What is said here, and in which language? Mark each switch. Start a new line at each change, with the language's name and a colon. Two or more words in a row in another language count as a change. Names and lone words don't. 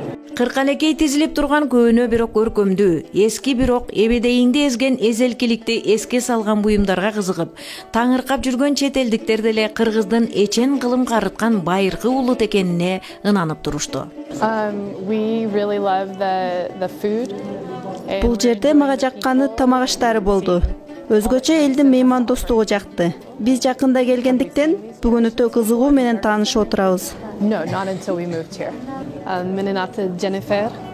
Kyrgyz: Кыркалекей тизилип турган көөнө бирок көркөмдүү, эски бирок эбедейиңди эзген эзелкиликти эске салган буюмдарга кызыгып, таңыркап жүргөн чет элдиктер деле кыргыздын эчен кылым карыткан байыркы улут экенине ынанып турушту. Бул жерде мага жакканы тамак аштары болду. Өзгөчө элдин меймандостугу жакты. Биз жакында келгендиктен бүгүн өтө кызыгуу менен таанышып отурабыз.
English: No, not until we moved here.
Kyrgyz: Менин аты Jennifer.